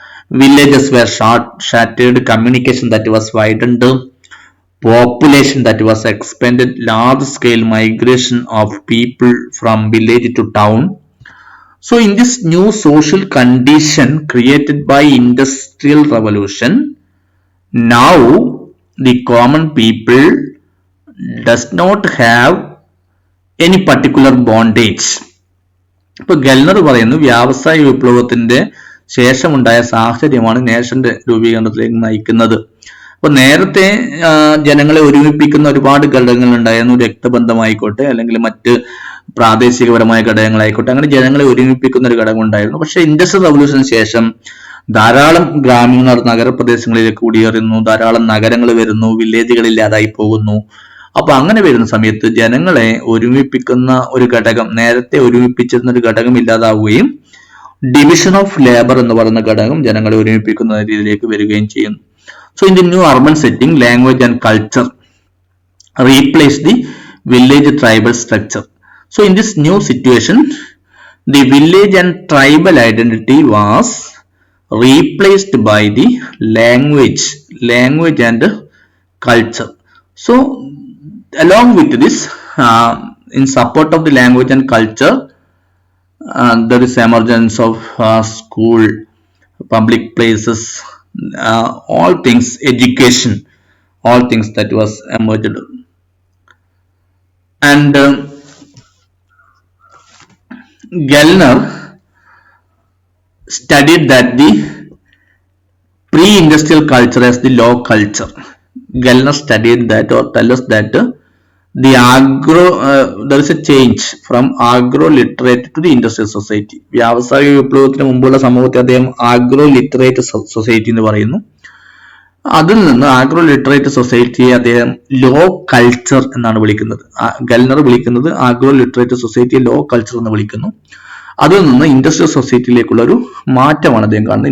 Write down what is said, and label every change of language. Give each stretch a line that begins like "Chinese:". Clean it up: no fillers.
English: Villages were shattered, communication that was widened, population that was expanded, large scale migration of people from village to town. So in this new social condition created by Industrial Revolution, now the common people does not have any particular bondage.
Malayalam: ഇപ്പൊ ഗെൽനർ പറയുന്നു വ്യാവസായ വിപ്ലവത്തിന്റെ ശേഷമുണ്ടായ സാഹചര്യമാണ് നേഷന്റെ രൂപീകരണത്തിലേക്ക് നയിക്കുന്നത്. അപ്പൊ നേരത്തെ ജനങ്ങളെ ഒരുമിപ്പിക്കുന്ന ഒരുപാട് ഘടകങ്ങൾ ഉണ്ടായിരുന്നു. രക്തബന്ധമായിക്കോട്ടെ അല്ലെങ്കിൽ മറ്റ് പ്രാദേശികപരമായ ഘടകങ്ങളായിക്കോട്ടെ, അങ്ങനെ ജനങ്ങളെ ഒരുമിപ്പിക്കുന്ന ഒരു ഘടകം ഉണ്ടായിരുന്നു. പക്ഷെ ഇൻഡസ്ട്രിയൽ റവല്യൂഷന് ശേഷം ധാരാളം ഗ്രാമീണർ നഗരപ്രദേശങ്ങളിലേക്ക് കുടിയേറുന്നു, ധാരാളം നഗരങ്ങൾ വരുന്നു, വില്ലേജുകൾ ഇല്ലാതായി പോകുന്നു. അപ്പൊ അങ്ങനെ വരുന്ന സമയത്ത് ജനങ്ങളെ ഒരുമിപ്പിക്കുന്ന ഒരു ഘടകം, നേരത്തെ ഒരുമിപ്പിച്ചിരുന്ന ഒരു ഘടകം ഇല്ലാതാവുകയും ഡിവിഷൻ ഓഫ് ലേബർ എന്ന് പറയുന്ന ഘടകം ജനങ്ങളെ ഒരുമിപ്പിക്കുന്ന രീതിയിലേക്ക് വരികയും ചെയ്യുന്നു.
English: So in the new urban setting, language and culture replace the village tribal structure. So in this new situation, the village and tribal identity was replaced by the language and culture. So along with this, in support of the language and culture, there is emergence of school, public places, all things, education, all things that was emerged. And Gellner studied that the pre-industrial culture as the low culture. Gellner studied that, or tell us that the there is a change from agro literate to the industrial society.
Malayalam: വ്യാവസായിക വിപ്ലവത്തിന് മുമ്പുള്ള സമൂഹത്തെ അദ്ദേഹം agro literate society എന്ന് പറയുന്നു. അതിൽ നിന്ന് agro literate സൊസൈറ്റിയെ അദ്ദേഹം ലോ കൾച്ചർ എന്നാണ് വിളിക്കുന്നത്. ഗെൽനർ വിളിക്കുന്നത് ആഗ്രോ ലിറ്ററേറ്റ് സൊസൈറ്റിയെ ലോ കൾച്ചർ എന്ന് വിളിക്കുന്നു. അതിൽ നിന്ന് ഇൻഡസ്ട്രിയൽ സൊസൈറ്റിയിലേക്കുള്ള ഒരു മാറ്റമാണ് അദ്ദേഹം കാണുന്നത്.